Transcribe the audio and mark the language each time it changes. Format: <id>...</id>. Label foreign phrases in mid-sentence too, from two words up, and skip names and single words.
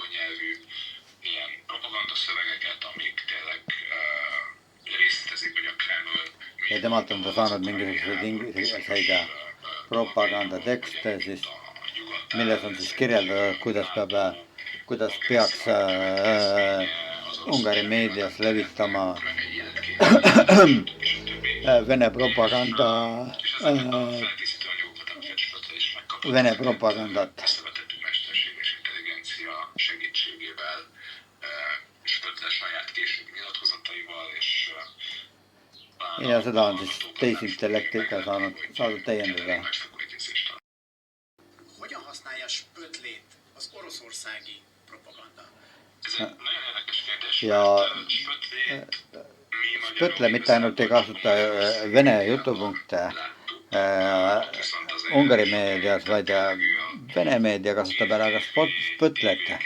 <et>Ja temalt on ta saanud mingisuguseid propagandatekste, siis, milles on siis kirjeldatud, kuidas peaks Ungari meedias levitama Vene propagandat. Ja seda on siis tehisintellektiga saanud täiendada.</et> <hu>Hogyan használja Spötlét az oroszországi propaganda?</hu> <et>Ja Spõtle mitte ainult ei kasuta Vene jutupunkte Ungari meedias, vaid Vene meedia kasutab ära ka Spõtlet.</et>